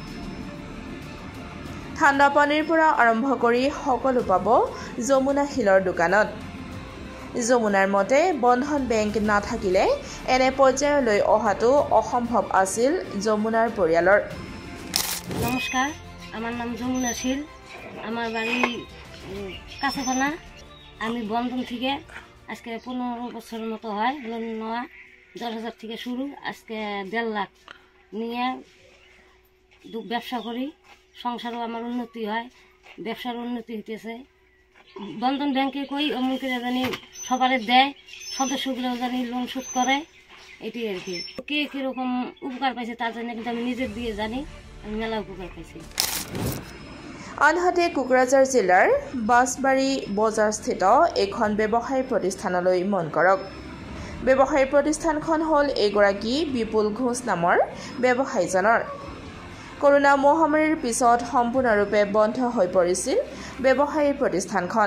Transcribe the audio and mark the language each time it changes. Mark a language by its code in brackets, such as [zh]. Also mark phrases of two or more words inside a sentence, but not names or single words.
[as] ঠাণ্ডা পানীৰ পৰা আৰম্ভ কৰি সকলো পাব যমুনা শিলৰ দোকানত। যমুনাৰ মতে বন্ধন বেংক নাথাকিলে এনে পৰ্যায়লৈ অহাটো অসম্ভৱ আছিল যমুনাৰ পৰিয়ালৰ। নমস্কাৰ, [bn] আমার নাম যমুনা শীল, আমার বাড়ি কাছখানা। আমি বন্ধন থেকে আজকে 15 বছরের মতো হয় লোন নেওয়া। 10,000 থেকে শুরু, আজকে 1.5 লাখ নিয়ে ব্যবসা করি। সংসারও আমার উন্নতি হয়, ব্যবসার উন্নতি হইতেছে। বন্ধন ব্যাংকে কই অমুকেরা জানি সবারে দেয়, সদস্যগুলোও জানি লোন শোধ করে, এটাই আর কি। কে কীরকম উপকার পাইছে তার জন্য কিন্তু আমি নিজের দিয়ে জানি, আমি মেলা উপকার পাইছি। [as] আনহাতে কোকৰাঝাৰ জিলাৰ বাছবাৰী বজাৰস্থিত এখন ব্যৱসায়ী প্ৰতিষ্ঠানলৈ মন কৰক। ব্যৱসায়ী প্ৰতিষ্ঠানখন হ'ল এগৰাকী বিপুল ঘোষ নামৰ ব্যৱসায়ীজনৰ। কৰোনা মহামাৰীৰ পিছত সম্পূৰ্ণৰূপে বন্ধ হৈ পৰিছিল ব্যৱসায়ী প্ৰতিষ্ঠানখন।